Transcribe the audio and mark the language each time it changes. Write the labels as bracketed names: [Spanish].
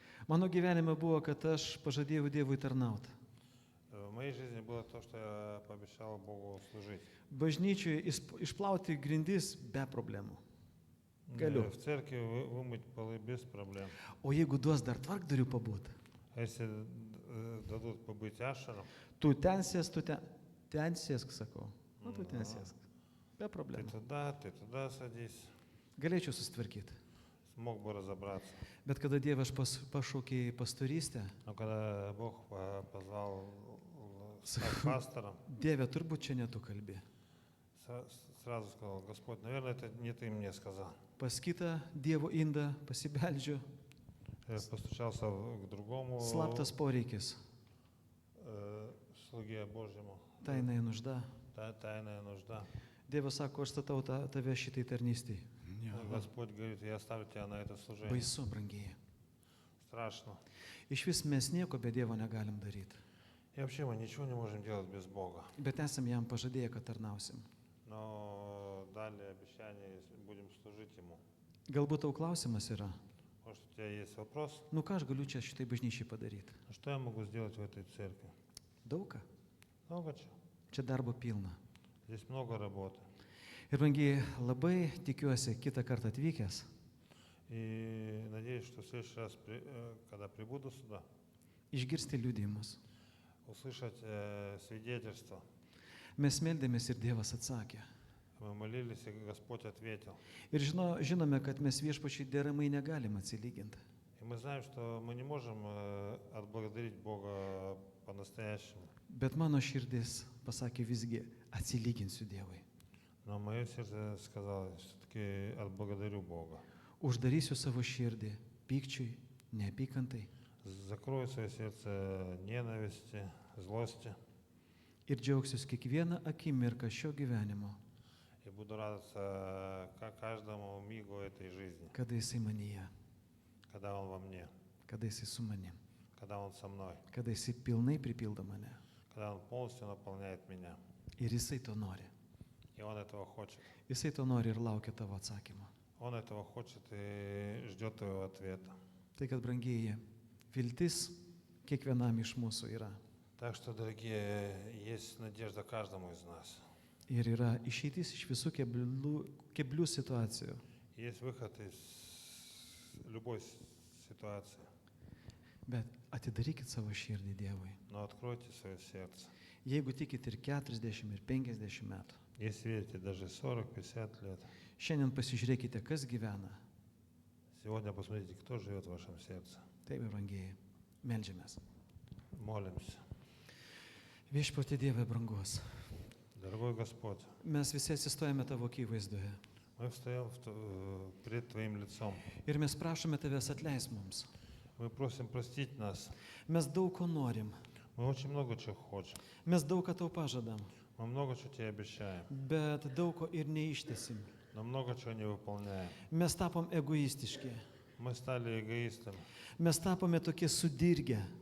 [Lithuanian] Mano gyvenime buvo, kad aš pažadėjau Dievui tarnauti. [Russian] В моей жизни было то, что я пообещал Богу служить. [Lithuanian] Bažnyčiui išplauti grindis be problemų. Galiu. [Russian] В церкви вымыть полы без проблем. [Lithuanian] O jeigu duos dar tvarkdarių pabūt, [Russian] А если дадут побыть ашером, [Lithuanian] tu ten sėsk, sakau. Nu, tu ten sėsk. Be [Russian] ты [Lithuanian] problemų. [Russian] туда садись. [Lithuanian] Galėčiau susitvarkyti. [Russian] Смог бы разобраться. [Lithuanian] Bet kada Dievas pašaukė į pastorystę, [Russian] Но когда Бог позвал стать пастором, [Lithuanian] Dieve, turbūt čia ne tu kalbi. [Russian] сразу сказал, Господь, наверное, это не ты мне сказал. [Lithuanian] Pas kitą Dievo indą pasibeldžiu. [Russian] постучался к другому [Lithuanian] slaptas poreikis, [Russian] слуге Божьему, tainai нужда. тайная нужда. [Lithuanian] Dievas sako, aš statau tave šitai tarnystėj. [Russian] Господь говорит, я оставлю тебя на это служение. [Lithuanian] Baisu, brangieji. [Russian] Страшно. [Lithuanian] Iš vis mes nieko be Dievo negalim daryti. [Russian] И вообще мы ничего не можем делать без Бога. [Lithuanian] Bet esam jam pažadėję, kad tarnausim. [Russian] Но дали обещание, если будем служить Ему. [Lithuanian] Galbūt tau klausimas yra, [Russian] Может, у тебя есть вопрос? [Lithuanian] nu ką aš galiu čia šitai bažnyčiai padaryti? [Russian] Ну, что я могу сделать в этой церкви? [Lithuanian] Daug ką. [Russian] Много чего. [Lithuanian] Čia darbo pilna. [Russian] Здесь много работы. [Lithuanian] Ir brangiai, labai tikiuosi kitą kartą atvykęs, [Russian] И надеюсь, что в следующий раз, когда прибуду сюда, [Lithuanian] išgirsti liudijimus. [Russian] услышать свидетельство. [Lithuanian] Mes meldėmės ir Dievas atsakė. [Russian] Мы молились, и Господь ответил. [Lithuanian] Ir žinome, kad mes viešpačiai deramai negalim atsilyginti. [Russian] И мы знаем, что мы не можем отблагодарить Бога по-настоящему. [Lithuanian] Bet mano širdis pasakė visgi, atsilyginsiu Dievui. [Russian] Но мое сердце сказало, все-таки отблагодарю Бога. [Lithuanian] Uždarysiu savo širdį pykčiui, neapykantai [Russian] Закрою свое сердце ненависти, злости. [Lithuanian] ir džiaugsiuos kiekvieną akimirką šio gyvenimo, [Russian] И буду радоваться каждому мигу этой жизни, [Lithuanian] kada Jisai manyje, [Russian] когда Он во мне, [Lithuanian] kada Jisai su manim, [Russian] когда Он со мной, [Lithuanian] kada Jisai pilnai pripildo mane. [Russian] когда Он полностью наполняет меня. [Lithuanian] Ir Jisai to nori. [Russian] И Он этого хочет. [Lithuanian] Jisai to nori ir laukia tavo atsakymo. [Russian] Он этого хочет и ждет твоего ответа. [Lithuanian] Tai kad, brangieji, viltis kiekvienam iš mūsų yra. [Russian] Так что, дорогие, есть надежда каждому из нас. [Lithuanian] Ir yra išeitis iš visų keblių situacijų. [Russian] Есть выход из любой ситуации. [Lithuanian] Bet atidarykit savo širdį Dievui. [Russian] Но откройте свое сердце. [Lithuanian] Jeigu tikit ir 40 ir 50 metų, [Russian] Если верите даже 40-50 лет, [Lithuanian] šiandien pasižiūrėkite, kas gyvena. [Russian] сегодня посмотрите, кто живет в вашем сердце. [Lithuanian] Taip, brangieji, meldžiamės. [Russian] Молимся. [Lithuanian] Viešpatie Dieve brangus, [Russian] Дорогой Господь, [Lithuanian] mes visi atsistojame tavo akivaizdoje. [Russian] мы встаем пред Твоим лицом. [Lithuanian] Ir mes prašome tavęs atleis mums. [Russian] Мы просим простить нас. [Lithuanian] Mes daug ko norim, [Russian] Мы очень много чего хотим. [Lithuanian] mes daug ką tau pažadam, [Russian] Мы много чего Тебе обещаем, [Lithuanian] bet daug ko ir neištesim. [Russian] но много чего не выполняем. [Lithuanian] Mes tapom egoistiški, [Russian] Мы стали эгоистами, [Lithuanian] mes tapome tokie sudirgę,